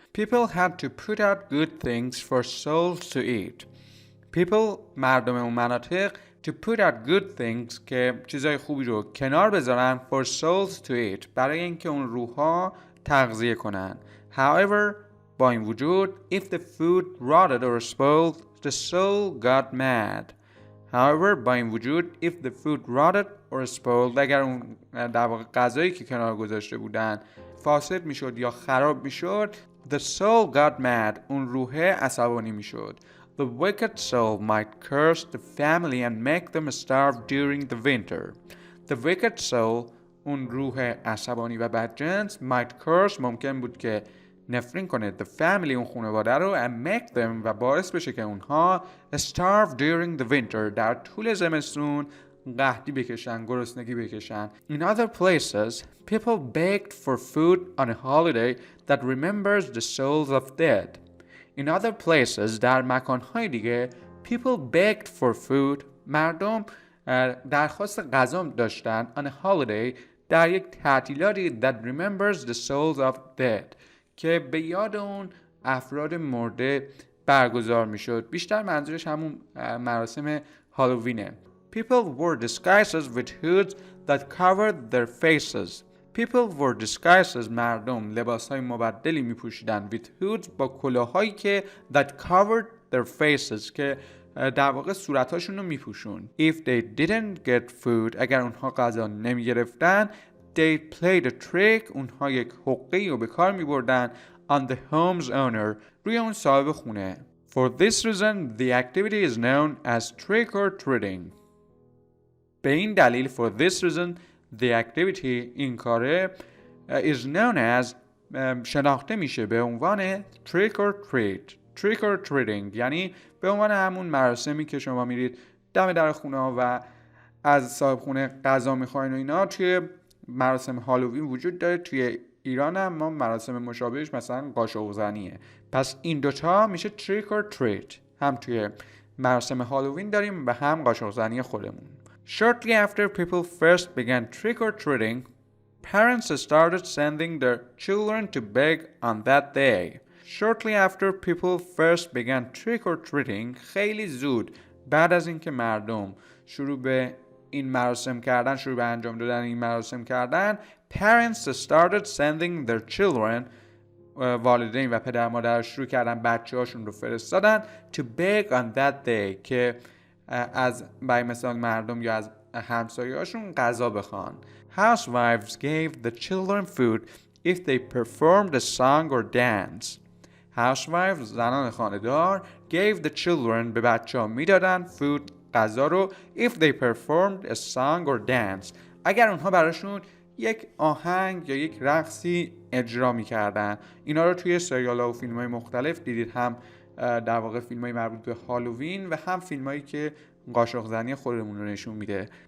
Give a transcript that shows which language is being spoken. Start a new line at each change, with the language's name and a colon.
English: People had to put out good things for souls to eat. People،
Persian: مردم اون مناطق،
English: to put out good things،
Persian: که چیزای خوبی رو کنار بذارن
English: for souls to eat،
Persian: برای اینکه اون روح‌ها تغذیه کنن.
English: However,
Persian: با این وجود
English: if the food rotted or spoiled, the soul got mad. However,
Persian: با این وجود
English: if the food rotted or spoiled,
Persian: اگر اون در واقع غذایی که کنار گذاشته بودن فاسد میشد یا خراب میشد،
English: the soul got mad,
Persian: اون روح عصبانی میشد.
English: The wicked soul might curse the family and make them starve during the winter. The wicked soul,
Persian: اون روح عصبانی و بدجنس
English: might curse،
Persian: ممکن بود که نفرین کنه
English: the family،
Persian: اون خانواده رو
English: and make them،
Persian: و باعث بشه که اونها
English: starve during the winter،
Persian: در طول زمستون قحطی بکشن، گرسنگی بکشن.
English: In other places, people begged for food on a holiday that remembers the souls of dead. In other places,
Persian: در مکانهای دیگه
English: people begged for food،
Persian: مردم درخواست غذا داشتن
English: on a holiday،
Persian: در یک تعطیلاتی
English: that remembers the souls of dead،
Persian: که به یاد اون افراد مرده برگزار میشد. بیشتر منظورش همون مراسم هالووینه.
English: People wore disguises with hoods that covered their faces. People wore disguises،
Persian: مردم لباسهای مبدلی میپوشیدن
English: with hoods،
Persian: با کلاهایی که
English: that covered their faces،
Persian: که در واقع صورتاشون رو میپوشون.
English: If they didn't get food،
Persian: اگر اونها غذا نمیگرفتن
English: they played a trick،
Persian: اونها یک حقه‌ای رو به کار میبردن
English: on the home's owner،
Persian: روی اون صاحب خونه.
English: For this reason the activity is known as trick or treating.
Persian: به این دلیل
English: for this reason the activity،
Persian: این کاره
English: is known as،
Persian: شناخته میشه به عنوان trick or treat. trick or treating یعنی به عنوان همون مراسمی که شما میرید دم در خونه ها و از صاحب خونه غذا میخواین و اینا. توی مراسم هالووین وجود داره، توی ایران هم ما مراسم مشابهش مثلا قاشق زنیه. پس این دوتا میشه trick or treat، هم توی مراسم هالووین داریم و هم قاشق زنی خودمون.
English: Shortly after people first began trick-or-treating, parents started sending their children to beg on that day. Shortly after people first began trick-or-treating،
Persian: خیلی زود بعد از اینکه مردم شروع به این مراسم کردن، شروع به انجام دادن این مراسم کردن،
English: parents started sending their children،
Persian: والدین و پدر مادر شروع کردن بچه هاشون رو فرستادن
English: to beg on that day،
Persian: که از برای مثال مردم یا از همسایه هاشون غذا بخوان.
English: Housewives gave the children food if they performed a song or dance.
Persian: Housewives، زنان خانه‌دار،
English: gave the children،
Persian: به بچه ها میدادن food، غذا رو
English: if they performed a song or dance،
Persian: اگر اونها براشون یک آهنگ یا یک رقصی اجرا میکردن. اینا رو توی سریال ها و فیلم های مختلف دیدید، هم در واقع فیلم های مربوط به هالووین و هم فیلم هایی که قاشق زنی خودمون رو نشون میده.